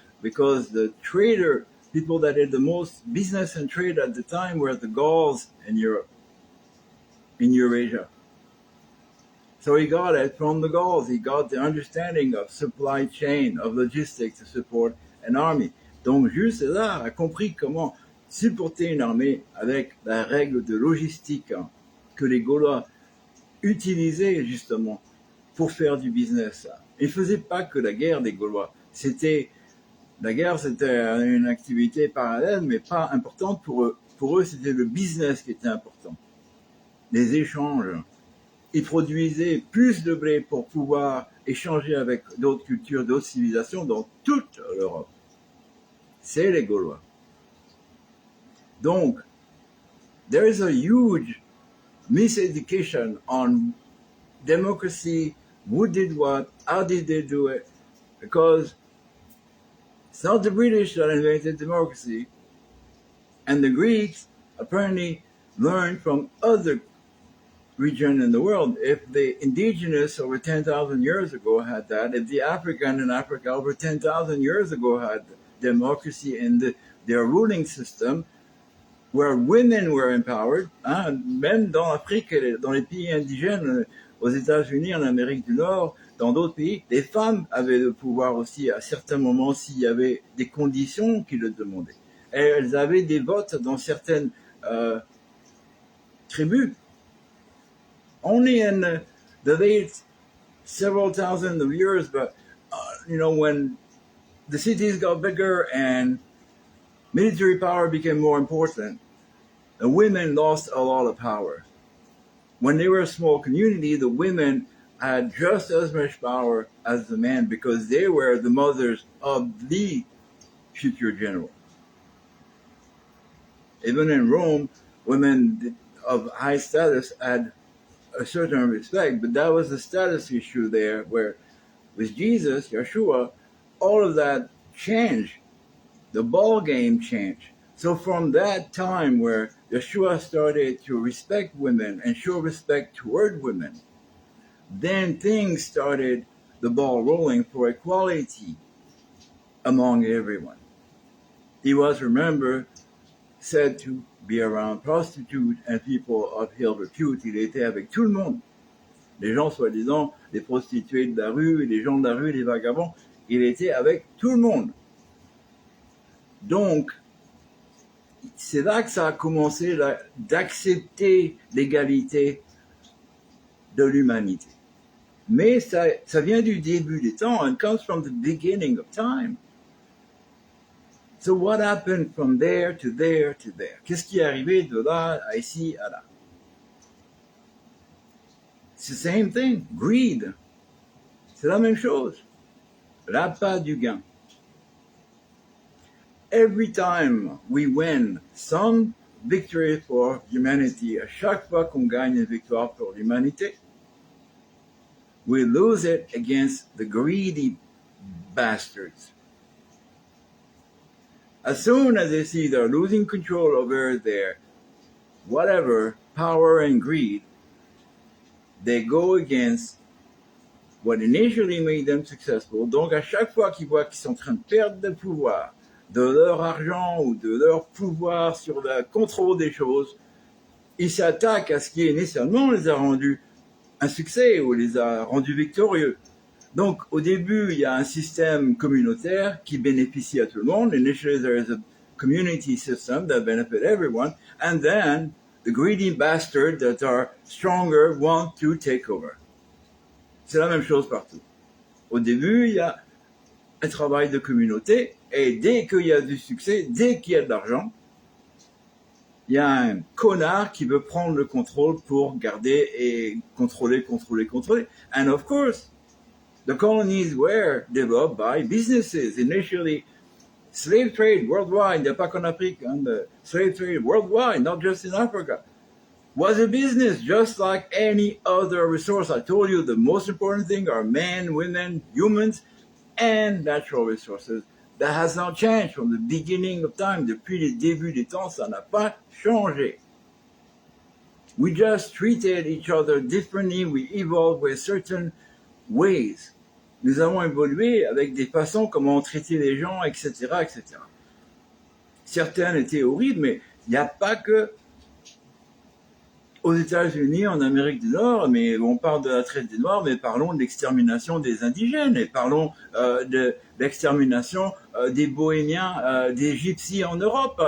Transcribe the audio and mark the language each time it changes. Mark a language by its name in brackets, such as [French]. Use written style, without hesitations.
[English] Because the trader, people that did the most business and trade at the time were the Gauls in Europe, in Eurasia. So he got it from the Gauls. He got the understanding of supply chain, of logistics to support an army. [French] Donc Jules César a compris comment supporter une armée avec la règle de logistique que les Gaulois utilisaient justement pour faire du business. Ils ne faisaient pas que la guerre des Gaulois. La guerre, c'était une activité parallèle, mais pas importante pour eux. Pour eux, c'était le business qui était important. Les échanges. Ils produisaient plus de blé pour pouvoir échanger avec d'autres cultures, d'autres civilisations dans toute l'Europe. C'est les Gaulois. Donc, [English] there is a huge miseducation on democracy, who did what, how did they do it, because it's not the British that invented democracy, and the Greeks apparently learned from other regions in the world. If the indigenous over 10,000 years ago had that, if the African in Africa over 10,000 years ago had democracy in their ruling system, where women were empowered, [French] même dans l'Afrique, dans les pays indigènes, aux États-Unis, en Amérique du Nord, dans d'autres pays, les femmes avaient le pouvoir aussi à certains moments s'il y avait des conditions qui le demandaient. Et elles avaient des votes dans certaines tribus. [English] Only in the late several thousand of years, but when the cities got bigger and military power became more important, the women lost a lot of power. When they were a small community, the women had just as much power as the men because they were the mothers of the future general. Even in Rome, women of high status had a certain respect, but that was a status issue there where with Jesus, Yeshua, all of that changed. The ball game changed. So from that time where Yeshua started to respect women and show respect toward women, then things started the ball rolling for equality among everyone. He was, remember, said to be around prostitutes and people of ill repute. [French] Il était avec tout le monde. Les gens soi-disant, les prostituées de la rue, les gens de la rue, les vagabonds. Il était avec tout le monde. Donc, c'est là que ça a commencé d'accepter l'égalité de l'humanité. Mais ça vient du début des temps. [English] It comes from the beginning of time. So what happened from there to there to there? [French] Qu'est-ce qui est arrivé de là à ici à là? [English] It's the same thing. Greed. [French] C'est la même chose. L'appât du gain. [English] Every time we win some victory for humanity, [French] à chaque fois qu'on gagne une victoire pour l'humanité, [English] we lose it against the greedy bastards. As soon as they see they're losing control over their whatever, power and greed, they go against what initially made them successful. [French] Donc à chaque fois qu'ils voient qu'ils sont en train de perdre le pouvoir, de leur argent ou de leur pouvoir sur le contrôle des choses, ils s'attaquent à ce qui initialement les a rendus un succès ou les a rendus victorieux. Donc, au début, il y a un système communautaire qui bénéficie à tout le monde. [English] Initially, there is a community system that benefits everyone. And then, the greedy bastards that are stronger want to take over. [French] C'est la même chose partout. Au début, il y a un travail de communauté. Et dès qu'il y a du succès, dès qu'il y a de l'argent, il y a un connard qui veut prendre le contrôle pour garder et contrôler. [English] And of course, the colonies were developed by businesses. Initially, slave trade worldwide, [French] il n'y a pas qu'en Afrique, [English] the slave trade worldwide, not just in Africa, was a business just like any other resource. I told you the most important thing are men, women, humans, and natural resources. That has not changed from the beginning of time. [French] Depuis les débuts des temps, ça n'a pas changé. [English] We just treated each other differently. We evolved with certain ways. [French] Nous avons évolué avec des façons comment traiter les gens, etc., etc. Certaines étaient horribles, mais il n'y a pas que aux États-Unis, en Amérique du Nord, mais on parle de la traite des Noirs, mais parlons de l'extermination des indigènes, et parlons de l'extermination des Bohémiens, des Gypsies en Europe.